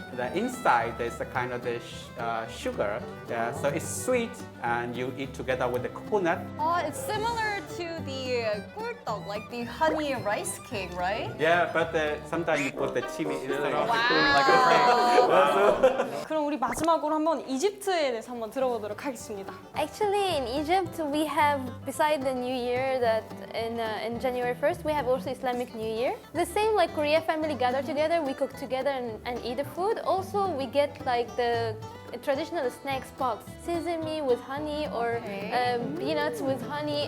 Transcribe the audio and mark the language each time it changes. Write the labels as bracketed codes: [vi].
[en] The inside there's a kind of the sugar, so it's sweet, and you eat together with the coconut. It's similar to the 꿀떡, like the honey rice cake, right? Yeah, but sometimes you put the chili instead of [ko] 그럼 우리 마지막으로 한번 이집트에 대해서 한번 들어보도록 하겠습니다. [en] Actually, in Egypt, we have, beside the New Year, that in January 1st, we have also Islamic New Year. The same like Korea family gather together, we cook together and eat the food. Also, we get like the a traditional snacks box, sesame with honey or peanuts with honey.